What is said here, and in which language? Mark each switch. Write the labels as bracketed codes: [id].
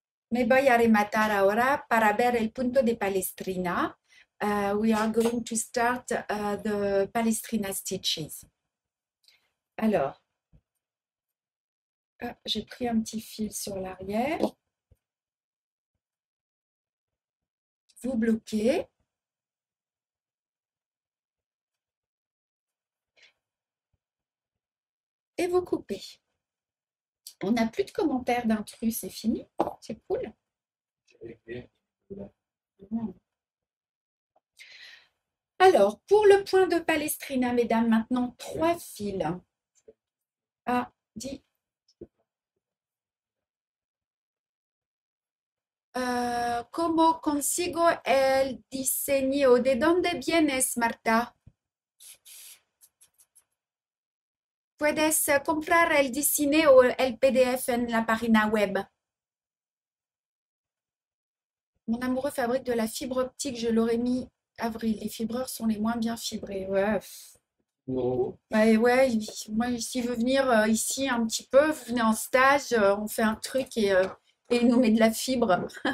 [es] Me voy a rematar ahora para ver el punto de Palestrina. [en] We are going to start the Palestrina stitches. [fr] Alors, j'ai pris un petit fil sur l'arrière. Vous bloquez. Et vous coupez. On n'a plus de commentaires d'intrus, c'est fini. C'est cool. Alors, pour le point de Palestrina, mesdames, maintenant 3 fils. Ah, dis. [es] ¿Cómo consigo el diseño? ¿De dónde vienes, Marta? Puedes comprar el diseño o el PDF en la página web. [fr] Mon amoureux fabrique de la fibre optique, je l'aurais mis avril. Les fibreurs sont les moins bien fibrés. Ouais. Non. Ouais, moi, s'il veut venir ici un petit peu, vous venez en stage, on fait un truc et il nous met de la fibre.